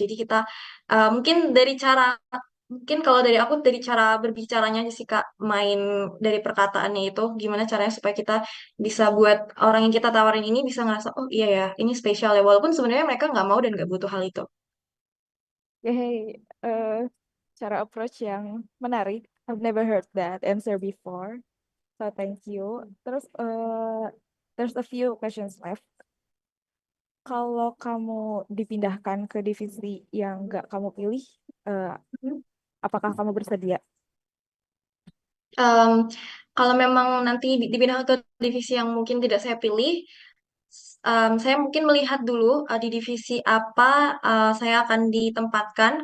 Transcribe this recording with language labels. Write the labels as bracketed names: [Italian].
[Indonesian] Jadi kita mungkin dari cara mungkin kalau dari aku dari cara berbicaranya aja sih Kak, main dari perkataannya itu gimana caranya supaya kita bisa buat orang yang kita tawarin ini bisa ngerasa oh iya ya ini spesial ya, walaupun sebenarnya mereka nggak mau dan nggak butuh hal itu. [English] Yay, [Indonesian] cara approach yang menarik. [English] I've never heard that answer before. So thank you. [Indonesian] Terus [English] there's a few questions left. [Indonesian] Kalau kamu dipindahkan ke divisi yang nggak kamu pilih, eh, apakah kamu bersedia? Em, Kalau memang nanti dipindah ke divisi yang mungkin tidak saya pilih, saya mungkin melihat dulu di divisi apa saya akan ditempatkan.